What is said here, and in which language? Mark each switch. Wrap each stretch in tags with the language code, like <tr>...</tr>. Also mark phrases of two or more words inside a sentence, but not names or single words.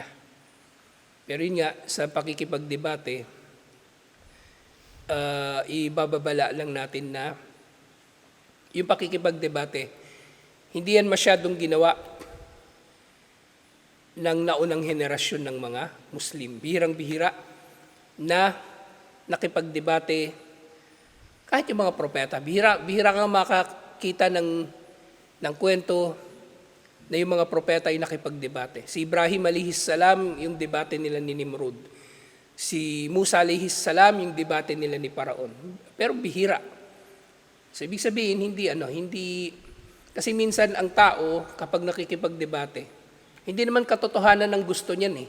<tl>Pero yun nga, sa pakikipagdebate, ibababala lang natin na yung pakikipagdebate, hindi yan masyadong ginawa ng naunang henerasyon ng mga Muslim. Bihirang-bihira na nakipagdebate kahit yung mga propeta. Bihira kang makakita ng kwento na yung mga propeta ay nakipagdebate. Si Ibrahim</tl> <ar>عليه السلام,</ar> <tl>yung debate nila ni Nimrod. Si Musa</tl> <ar>عليه السلام,</ar> <tl>yung debate nila ni Paraon. Pero bihira. So ibig sabihin, hindi, kasi minsan ang tao, kapag nakikipagdebate, hindi naman katotohanan ng gusto niyan eh.</tl>